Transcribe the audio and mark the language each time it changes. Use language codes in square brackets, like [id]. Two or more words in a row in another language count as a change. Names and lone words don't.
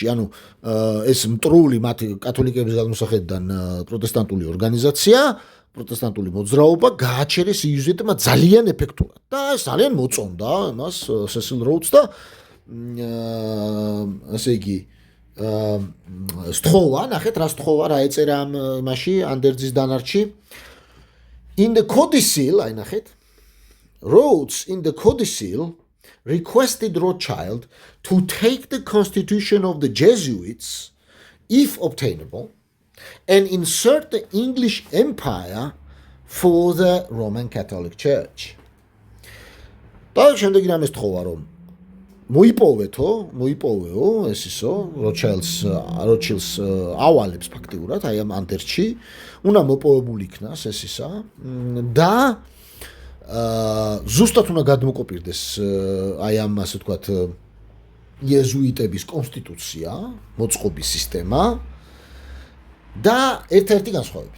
[ka] ანუ ეს მტრული მათი კათოლიკების გადმოსახედიდან პროტესტანტული ორგანიზაცია, პროტესტანტული მოძრაობა გააჩერეს იეზუიტებმა ძალიან ეფექტურად და ძალიან მოწონდა მას სესილ როუდს და ასე იგი სთხოვა, ნახეთ რა სთხოვა, რა ეწერა ამ იმაში ანდერძის დანარჩი. [en] In the codicil, [ka] აი ნახეთ. [en] Rhodes in the codicil requested Rothschild to take the constitution of the Jesuits, if obtainable, and insert the English Empire for the Roman Catholic Church. [ka] და შემდეგ რამეს თხოვა რომ მოიპოვეო ეს ისო როჩილდს ავალებს ფაქტიურად აი ამ ანდერჩი უნდა მოპოვებული იქნას ეს ისა და ზუსტად უნდა გადმოკოპირდეს აი ამ ასე ვთქვათ იეზუიტების კონსტიტუცია, მოწყობის სისტემა და ერთ-ერთი განსხვავებით.